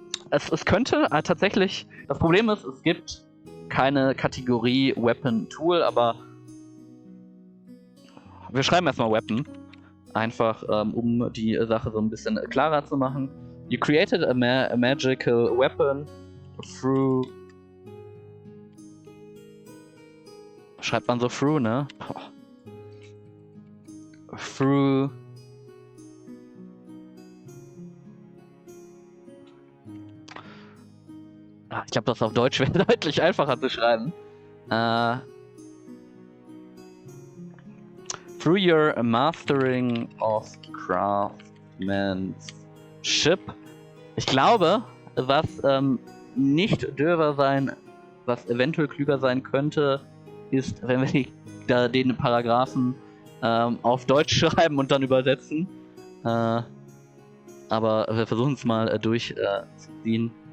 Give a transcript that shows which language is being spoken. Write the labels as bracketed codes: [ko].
[de] Es könnte tatsächlich... Das Problem ist, es gibt keine Kategorie Weapon Tool, aber wir schreiben erstmal Weapon. Einfach, um die Sache so ein bisschen klarer zu machen. [en] You created a magical weapon through... [de] Schreibt man so through, ne? [en] Through... [de] Ich glaube, das auf Deutsch wäre deutlich einfacher zu schreiben. [en] Through your mastering of craftsmanship. [de] Ich glaube, was nicht dürfer sein, was eventuell klüger sein könnte, ist, wenn wir den Paragraphen auf Deutsch schreiben und dann übersetzen. Aber wir versuchen es mal durchzuziehen.